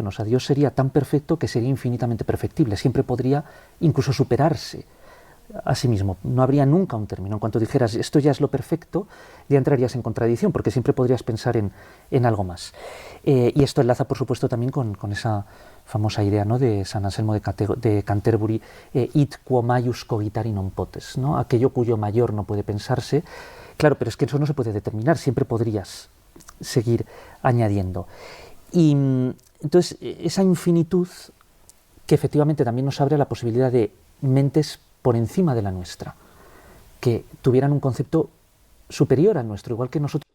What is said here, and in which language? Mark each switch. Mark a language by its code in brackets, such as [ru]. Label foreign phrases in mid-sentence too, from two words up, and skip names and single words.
[es] O sea, Dios sería tan perfecto que sería infinitamente perfectible, siempre podría incluso superarse a sí mismo, no habría nunca un término. En cuanto dijeras esto ya es lo perfecto, ya entrarías en contradicción, porque siempre podrías pensar en algo más. Y esto enlaza, por supuesto, también con esa famosa idea, ¿no?, de San Anselmo de Canterbury, [la] id quo maius cogitari non potes, [es] ¿no?, aquello cuyo mayor no puede pensarse. Claro, pero es que eso no se puede determinar, siempre podrías seguir añadiendo. Y entonces esa infinitud que efectivamente también nos abre la posibilidad de mentes por encima de la nuestra, que tuvieran un concepto superior al nuestro, igual que nosotros.